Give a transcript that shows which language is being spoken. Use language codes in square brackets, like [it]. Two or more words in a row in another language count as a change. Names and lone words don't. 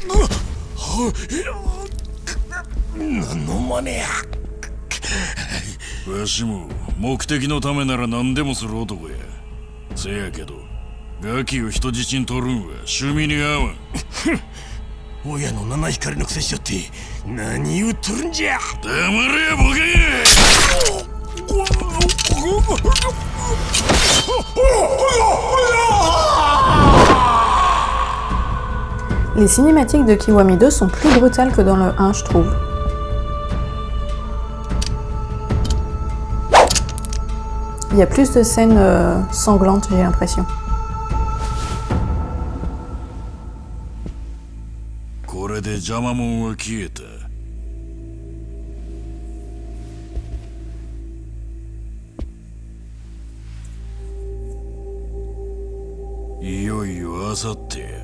[ja] 何の真似や。わしも目的のためなら何でもする男や。せやけどガキを人質に取るんは趣味に合わん。親の七光のくせしよって何言うとるんじゃ。黙れやボケ。 [fr] Les cinématiques de Kiwami 2 sont plus brutales que dans le 1, je trouve. Il y a plus de scènes sanglantes, j'ai l'impression. [ja] これで邪魔者は消えた。いよいよあさってや。